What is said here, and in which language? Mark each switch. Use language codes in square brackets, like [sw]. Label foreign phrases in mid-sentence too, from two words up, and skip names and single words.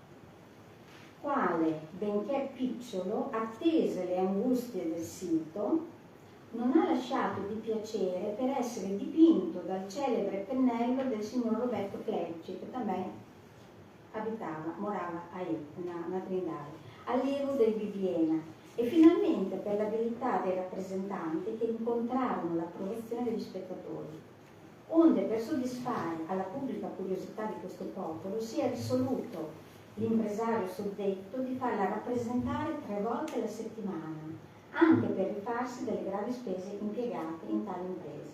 [it] quale, benché picciolo, attese le angustie del sito, non ha lasciato di piacere per essere dipinto dal celebre pennello del signor Roberto Clerici, che también [pt] morava na Trindade, [it] allievo del Bibiena, e finalmente per l'abilità dei rappresentanti che incontrarono l'approvazione degli spettatori, onde per soddisfare alla pubblica curiosità di questo popolo si è risoluto l'impresario suddetto di farla rappresentare 3 volte alla settimana, anche per rifarsi delle gravi spese impiegate in tale impresa.